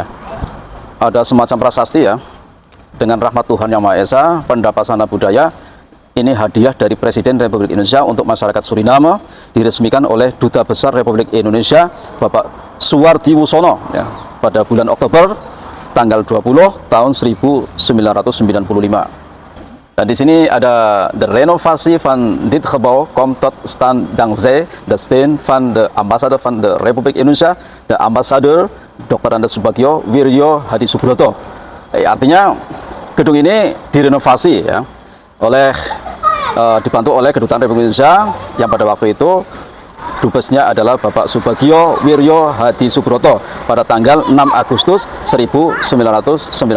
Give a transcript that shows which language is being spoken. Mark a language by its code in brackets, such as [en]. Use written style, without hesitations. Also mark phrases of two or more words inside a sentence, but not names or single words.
[id] Ada semacam prasasti ya. Dengan rahmat Tuhan Yang Maha Esa, Pendopo Sana Budaya ini hadiah dari Presiden Republik Indonesia untuk masyarakat Suriname, diresmikan oleh Duta Besar Republik Indonesia Bapak Suwardi Wusono ya, pada bulan Oktober tanggal 20 tahun 1995. Dan di sini ada [nl] de renovatie van dit gebouw komt tot stand dankzij de steun van de ambassadeur van de Republik Indonesia, de ambassadeur Dr. Andes Subagio Wirjo Hadi Subroto. [id] Artinya gedung ini direnovasi ya oleh dibantu oleh Kedutaan Republik Indonesia yang pada waktu itu dubesnya adalah Bapak Subagio Wirjo Hadi Subroto pada tanggal 6 Agustus 1999.